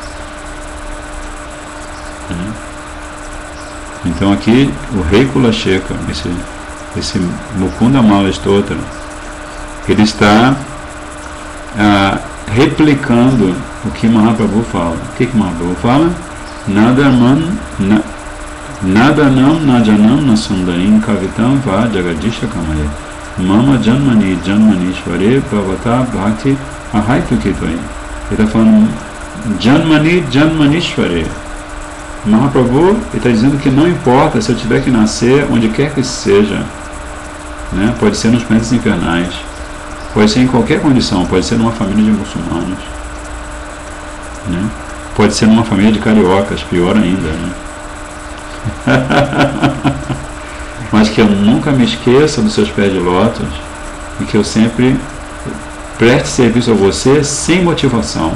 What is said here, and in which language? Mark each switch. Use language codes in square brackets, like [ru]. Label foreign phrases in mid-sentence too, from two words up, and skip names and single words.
[pt] Então aqui o rei Kulasheka, esse Mukunda Mala Stotra, ele está replicando o que Mahaprabhu fala. O que Mahaprabhu fala? [sa] न धनं न जनं न सुन्दरीं कवितां वा जगदीश कामये मम जन्मनि जन्मनीश्वरे भवताद् भक्तिरहैतुकी त्वयि. [pt] Ele está falando [sa] जन्मनि जन्मनीश्वरे. [pt] Mahaprabhu está dizendo que não importa se eu tiver que nascer onde quer que seja, né? Pode ser nos planetas infernais, pode ser em qualquer condição, pode ser numa família de muçulmanos, né? Pode ser numa família de cariocas, pior ainda, né? Mas que eu nunca me esqueça dos seus pés de lótus e que eu sempre preste serviço a você sem motivação.